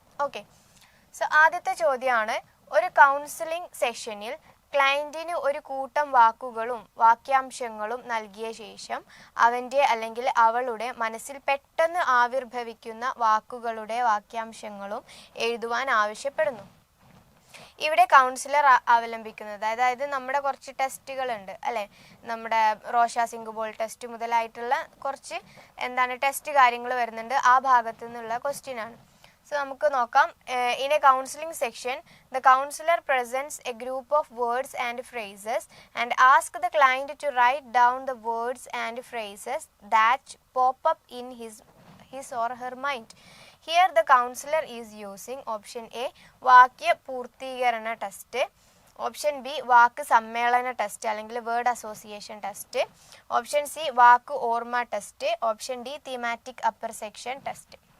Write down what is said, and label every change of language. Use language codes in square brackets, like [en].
[ml] Okay, so ആദ്യത്തെ ചോദ്യമാണ്, ഒരു കൗൺസിലിംഗ് സെഷനിൽ ക്ലയൻറ്റിന് ഒരു കൂട്ടം വാക്കുകളും വാക്യാംശങ്ങളും നൽകിയ ശേഷം അവൻ്റെ അല്ലെങ്കിൽ അവളുടെ മനസ്സിൽ പെട്ടെന്ന് ആവിർഭവിക്കുന്ന വാക്കുകളുടെ വാക്യാംശങ്ങളും എഴുതുവാൻ ആവശ്യപ്പെടുന്നു. ഇവിടെ കൗൺസിലർ അവലംബിക്കുന്നത്, അതായത് നമ്മുടെ കുറച്ച് ടെസ്റ്റുകളുണ്ട് അല്ലേ, നമ്മുടെ റോഷ സിംഗ് ബോൾ ടെസ്റ്റ് മുതലായിട്ടുള്ള കുറച്ച് ടെസ്റ്റ് കാര്യങ്ങൾ വരുന്നുണ്ട്. ആ ഭാഗത്തു നിന്നുള്ള ക്വസ്റ്റ്യൻ ആണ്. സോ നമുക്ക് നോക്കാം. [en] In a counselling section, the counselor presents a group of words and phrases and asks the client to write down the words and phrases that pop up in his or her mind. Here the counselor is using option A [ml] വാക്യ പൂർത്തീകരണ test, option B വാക്ക് സമ്മേളന test അല്ലെങ്കിൽ word association test, option C വാക്ക് ഓർമ്മ test, option D thematic upper section test.